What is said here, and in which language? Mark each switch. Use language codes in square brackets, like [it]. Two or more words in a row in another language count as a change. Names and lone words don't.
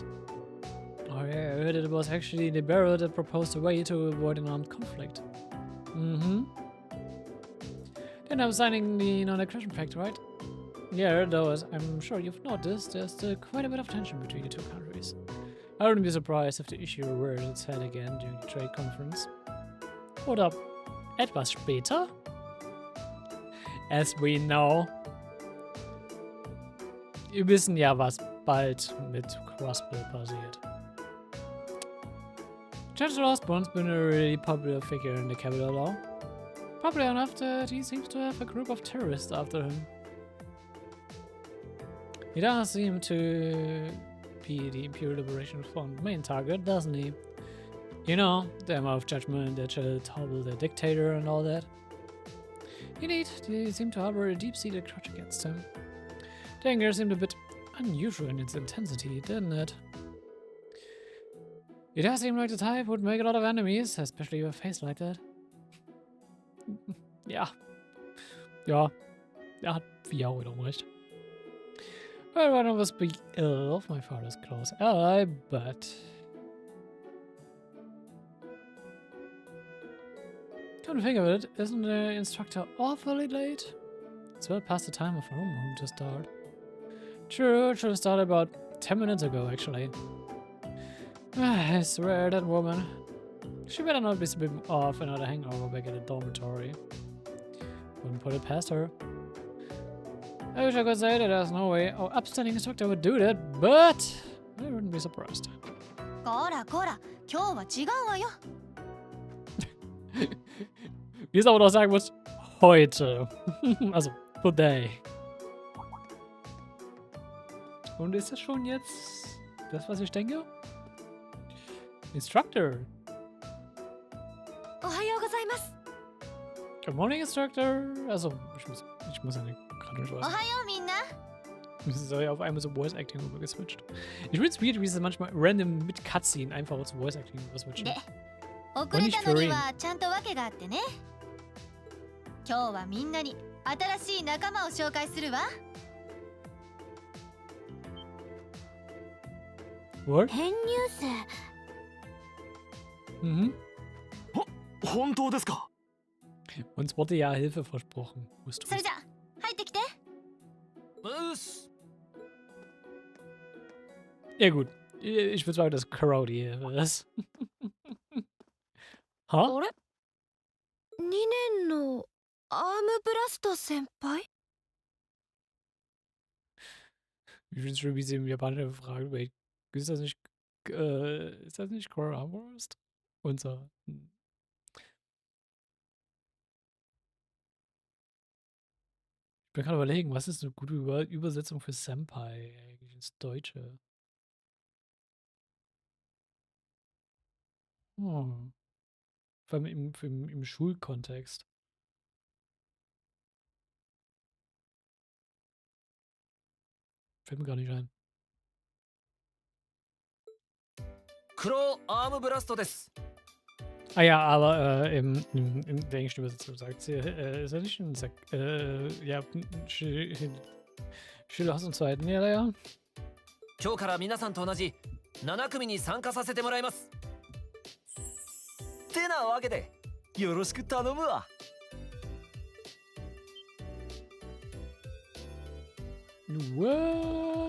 [en] Oh yeah, I heard it was actually the Barrow that proposed a way to avoid an armed conflict. Mm-hmm. Then I'm signing the non-aggression pact, right? Yeah, though, as I'm sure you've noticed, there's still quite a bit of tension between the two countries. I wouldn't be surprised if the issue reared its head again during the trade conference. [de] Oder etwas später? [en] As we know. [de] Wir wissen ja, was bald mit Crossbell passiert. [en] Chancellor Osborne's been a really popular figure in the capital now. Popular enough that he seems to have a group of terrorists after him. He does seem to be the Imperial Liberation Front main target, doesn't he? You know, the amount of judgment that shall topple the dictator and all that. Indeed, they seem to harbor a deep-seated grudge against him. The anger seemed a bit unusual in its intensity, didn't it? It does seem like the type would make a lot of enemies, especially with a face like that. [de] Ja. Ja. Er hat wie auch wiederum recht. [en] Well, one of us be ill of my father's close ally, but... Come to think of it, isn't the instructor awfully late? It's well past the time of homeroom to start. True, it should have started about 10 minutes ago, actually. I swear, that woman. She better not be slipping off another hangover back at the dormitory. Wouldn't put it past her. I wish I could say that there's no way our upstanding instructor would do that, but I wouldn't be surprised. [ja] こらこら、今日は違うわよ。 [de] Wie es aber doch sagen muss, heute. [en] Also, today. [de] Und ist das schon jetzt das, was ich denke? [en] Instructor. [ja] おはようございます。 [en] Good morning, Instructor. [de] Also, ich muss ja nicht gerade nicht [ja] お [de] was. [ja] はようみんな。 [de] Es ist ja auf einmal so [en] Voice Acting [de] rüber geswitcht. Ich finde es weird, wie es manchmal random mit Cutscene einfach zu [en] Voice Acting [de] rüber switchen. [ja] で、遅れたのにはちゃんと訳があってね。今日はみんなに新しい仲間を紹介するわ。 [en] What? [ja] 編入生。 Mhm. 本当ですか？ [de] Uns wurde ja Hilfe versprochen. Wusst [ja] それじゃ入ってきて。うっす。 [de] Ja gut. Ich würde sagen, dass Crow die Hilfe ist. [ja] はあれ ?2 年のアームブラスト先輩 [de] Ich finde es schön, wie sie im Japanischen fragen, weil ist das nicht Crow Armbrust? Unser. Ich bin gerade überlegen, was ist eine gute Übersetzung für Senpai eigentlich ins Deutsche? Hm. Vor allem im Schulkontext. Fällt mir gar nicht ein. [ja] クローアームブラストです。 [de] Ah ja, aber in der englischen Übersetzung sagt sie, ist er nicht ein ja, Schüler aus dem zweiten Jahr, ja? [ja] 今日から皆さんと同じ7組に参加させてもらいます。てなわけでよろしく頼むわ。 [en] What?